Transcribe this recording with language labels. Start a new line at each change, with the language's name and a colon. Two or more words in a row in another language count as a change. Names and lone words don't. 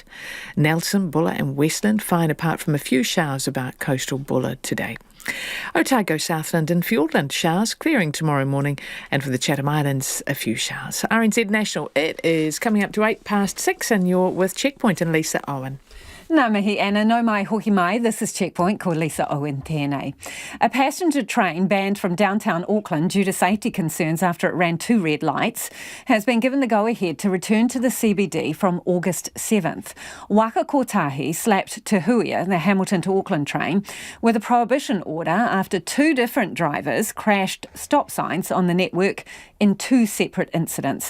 English: Nelson, Buller and Westland, fine apart from a few showers about coastal Buller today. Otago, Southland and Fiordland, showers clearing tomorrow morning, and for the Chatham Islands, a few showers. RNZ National, it is coming up to 6:08 and you're with Checkpoint and Lisa Owen.
Māori: Nā mihi Anna, no mai hoki mai.
English: This is Checkpoint,
Māori: ko Lisa Owen tēnei.
English: A passenger train banned from downtown Auckland due to safety concerns after it ran 2 red lights has been given the go-ahead to return to the CBD from August 7th. Waka Kotahi slapped Te Huia, the Hamilton to Auckland train, with a prohibition order after 2 different drivers crashed stop signs on the network in 2 separate incidents.